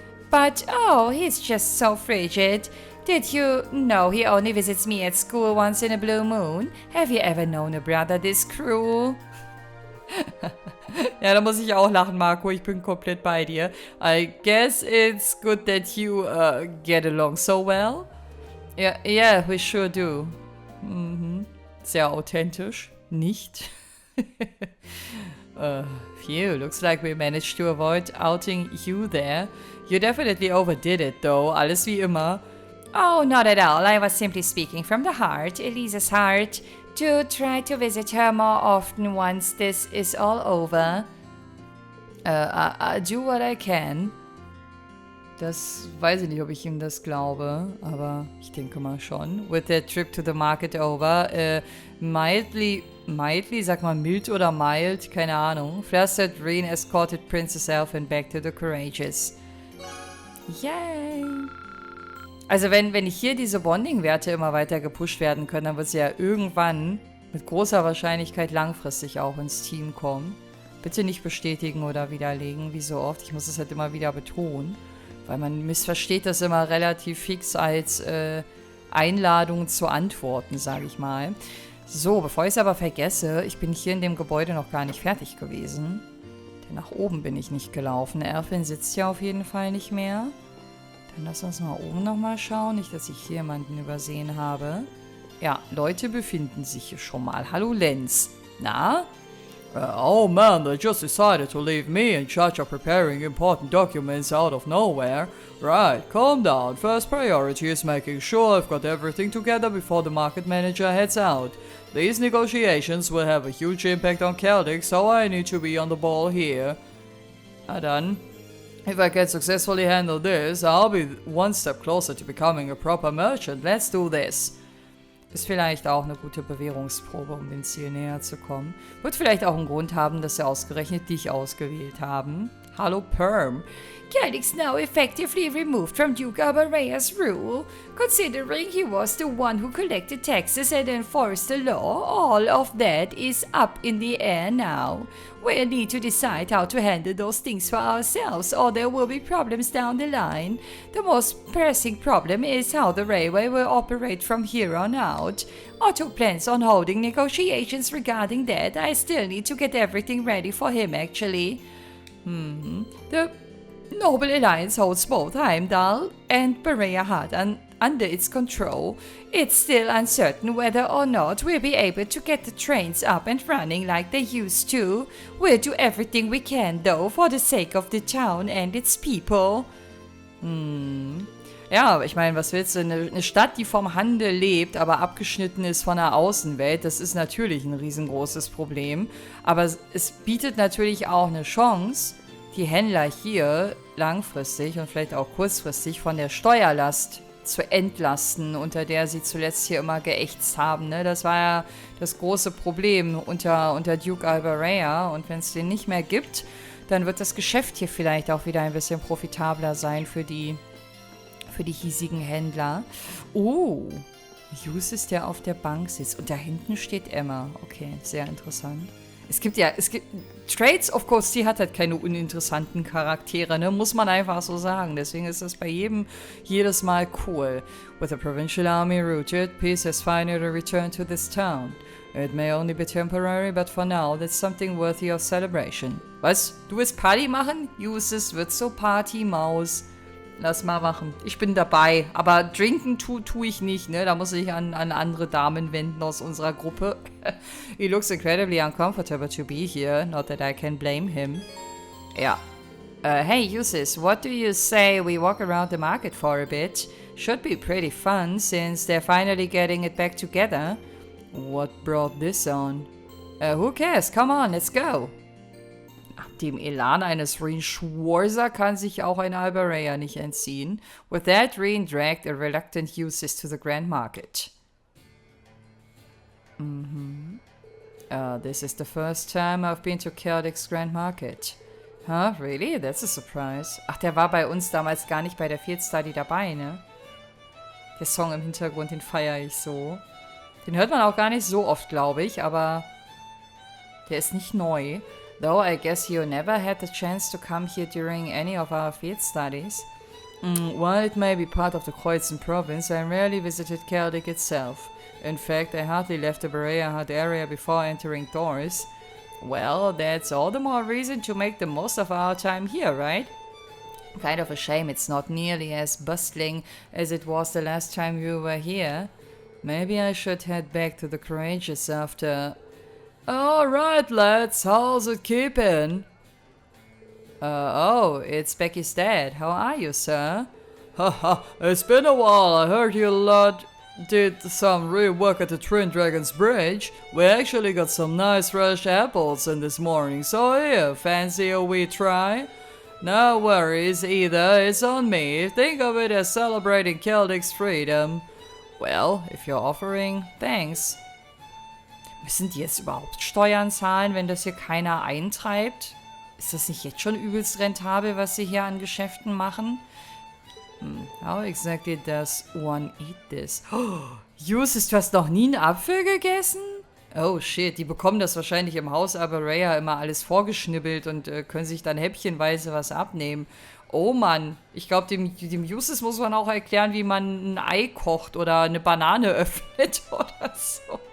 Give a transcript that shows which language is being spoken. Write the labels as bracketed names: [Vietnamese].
[English] But, oh, he's just so frigid. Did you know he only visits me at school once in a blue moon? Have you ever known a brother this cruel? [German] Ja, da muss ich auch lachen, Marco. Ich bin komplett bei dir. [English] I guess it's good that you get along so well. Yeah, we sure do. Mhm. [German] Sehr authentisch. Nicht? [English] Phew, looks like we managed to avoid outing you there. You definitely overdid it, though. [German] Alles wie immer. [English] Oh, not at all. I was simply speaking from the heart, Elise's heart. Do try to visit her more often once this is all over. I do what I can. [German] Das weiß ich nicht, ob ich ihm das glaube, aber ich denke mal schon. [English] With the trip to the market over, mildly, [German] sag mal mild oder mild, keine Ahnung. [English] Flustered Reen escorted Princess Elfin back to the Courageous. Yay! [German] Also wenn hier diese Bonding-Werte immer weiter gepusht werden können, dann wird sie ja irgendwann mit großer Wahrscheinlichkeit langfristig auch ins Team kommen. Bitte nicht bestätigen oder widerlegen, wie so oft. Ich muss es halt immer wieder betonen, weil man missversteht das immer relativ fix als Einladung zu antworten, sage ich mal. So, bevor ich es aber vergesse, ich bin hier in dem Gebäude noch gar nicht fertig gewesen. Denn nach oben bin ich nicht gelaufen. Erfin sitzt ja auf jeden Fall nicht mehr. Dann lass uns mal oben nochmal schauen. Nicht, dass ich hier jemanden übersehen habe. Ja, Leute befinden sich hier schon mal. Hallo Lenz. Na? [English] Oh man, they just decided to leave me in charge of preparing important documents out of nowhere. Right, calm down. First priority is making sure I've got everything together before the market manager heads out. These negotiations will have a huge impact on Celtic, so I need to be on the ball here. [German] Na dann. [English] If I can successfully handle this, I'll be one step closer to becoming a proper merchant. Let's do this. [German] Ist vielleicht auch eine gute Bewährungsprobe, um dem Ziel näher zu kommen. Wird vielleicht auch einen Grund haben, dass sie ausgerechnet dich ausgewählt haben. Hallo Perm. [English] Celtic's now effectively removed from Duke Albarea's rule. Considering he was the one who collected taxes and enforced the law, all of that is up in the air now. We'll need to decide how to handle those things for ourselves, or there will be problems down the line. The most pressing problem is how the railway will operate from here on out. Otto plans on holding negotiations regarding that. I still need to get everything ready for him, actually. The Noble Alliance holds both Heimdall and Berea Hut under its control. It's still uncertain whether or not we'll be able to get the trains up and running like they used to. We'll do everything we can, though, for the sake of the town and its people. [German] Ja, aber ich meine, was willst du? Eine Stadt, die vom Handel lebt, aber abgeschnitten ist von der Außenwelt, das ist natürlich ein riesengroßes Problem. Aber es bietet natürlich auch eine Chance, die Händler hier langfristig und vielleicht auch kurzfristig von der Steuerlast zu entlasten, unter der sie zuletzt hier immer geächtzt haben. Ne? Das war ja das große Problem unter Duke Albarea. Und wenn es den nicht mehr gibt, dann wird das Geschäft hier vielleicht auch wieder ein bisschen profitabler sein für die hiesigen Händler. Oh, Justus, der auf der Bank sitzt. Und da hinten steht Emma. Okay, sehr interessant. Es gibt Trades, [English] of course, [German] die hat halt keine uninteressanten Charaktere, ne? Muss man einfach so sagen. Deswegen ist das bei jedem jedes Mal cool. [English] With the provincial army routed, peace has finally returned to this town. It may only be temporary, but for now, that's something worthy of celebration. [German] Was? Du willst Party machen? Justus wird so Party-Maus. Lass mal machen. Ich bin dabei. Aber trinken tu ich nicht, ne? Da muss ich an andere Damen wenden aus unserer Gruppe. [English] He looks incredibly uncomfortable to be here. Not that I can blame him. Ja. Hey, Justus, what do you say we walk around the market for a bit? Should be pretty fun, since they're finally getting it back together. What brought this on? Who cares? Come on, let's go. [German] Dem Elan eines Reen Schwarzer kann sich auch ein Albarea nicht entziehen. [English] With that, Reen dragged a reluctant Justus to the Grand Market. This is the first time I've been to Celtic's Grand Market. Huh, really? That's a surprise. [German] Ach, der war bei uns damals gar nicht bei der Field Study dabei, ne? Der Song im Hintergrund, den feiere ich so. Den hört man auch gar nicht so oft, glaube ich, aber der ist nicht neu. [English] Though I guess you never had the chance to come here during any of our field studies. While it may be part of the Kreuzen province, I rarely visited Celtic itself. In fact, I hardly left the Berea Hut area before entering Doris. Well, that's all the more reason to make the most of our time here, right? Kind of a shame it's not nearly as bustling as it was the last time you were here. Maybe I should head back to the Courageous after... Alright, lads, how's it keeping? Oh, it's Becky's dad. How are you, sir? Haha, it's been a while. I heard you lot did some real work at the Twin Dragons Bridge. We actually got some nice fresh apples in this morning, so here, fancy a wee try? No worries either, it's on me. Think of it as celebrating Celtic's freedom. Well, if you're offering, thanks. [German] Müssen die jetzt überhaupt Steuern zahlen, wenn das hier keiner eintreibt? Ist das nicht jetzt schon übelst rentabel, was sie hier an Geschäften machen? [English] How exactly does one eat this? [German] Oh, Justus, du hast noch nie einen Apfel gegessen? Oh shit, die bekommen das wahrscheinlich im Haus Aberrea immer alles vorgeschnibbelt und können sich dann häppchenweise was abnehmen. Oh Mann, ich glaube, dem Justus muss man auch erklären, wie man ein Ei kocht oder eine Banane öffnet oder so.